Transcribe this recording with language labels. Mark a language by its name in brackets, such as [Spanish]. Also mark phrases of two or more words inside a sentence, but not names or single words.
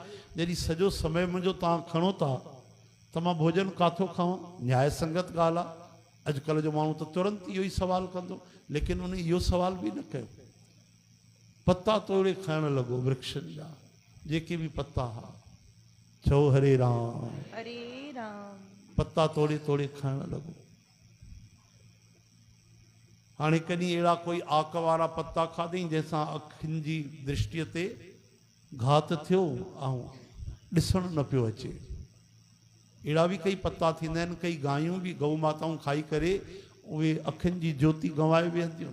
[Sindhi] जॾहिं सॼो समय मुंहिंजो तव्हां खणो था त मां भोजन काथो खावां? न्याय संगत ॻाल्हि आहे। अॼुकल्ह जो माण्हू त तुरंत इहो ई सवाल कंदो, लेकिन उन इहो सवाल बि न कयो। पत्ता तोड़े खाइण लॻो वृक्षनि जा, जेके बि पत्ता हुआ। चओ हरे राम। हरे राम। पत्ता तोड़े तोड़े खाइण लॻो। हाणे कॾहिं अहिड़ा कोई आक वारा पत्ता खाधई जंहिंसां अखियुनि जी दृष्टिअ ते घात थियो ऐं ॾिसणु न पियो अचे। अहिड़ा बि कई पत्ता थींदा आहिनि, कई गायूं बि गऊ माताऊं खाई करे उहे अखियुनि जी ज्योति गंवाए वेंदियूं।